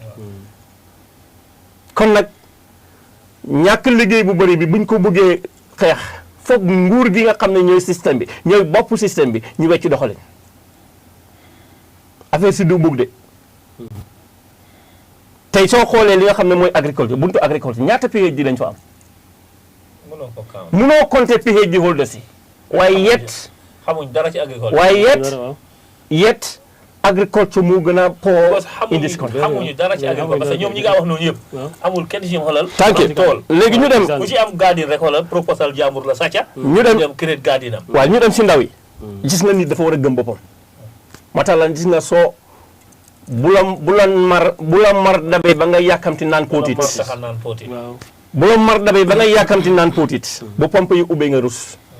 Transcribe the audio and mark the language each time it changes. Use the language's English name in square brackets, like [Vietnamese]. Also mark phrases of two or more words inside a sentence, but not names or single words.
[Wolof] kon nag ñàkk liggéey bu bëri bi buñ ko bëggee xeex foog nguur gi nga xam ne ñooy système bi ñooy bopp système bi ñu wecc doxalin affaire si du bugg de tey soo xoolee li nga xam ne mooy agriculture buntu agriculture ñaata PhD lañ fa am munoo compter [English] PhD holders [Wolof] yi waaye xamuñ dara ci agriculture waaye yet agriculture moo gën a [English] poor in this country [Wolof] xamuñu dara ci agriculture parce que ñoom ñi nga wax noonu yëpp amul kenn ci ñoom xoolal tànke tool léegi ñu dem ku ci am garden rek xoolal proposal jàmbur la sàcca ñu dem créer garden am waaw ñu dem si ndaw yi gis nga nit dafa war a gëm boppam matalan gis nga soo bu la mar dabee ba nga yàkkamti naan póotit bu la mar dabee ba nga yàkkamti naan póotit bu pompe yi ubbee nga rus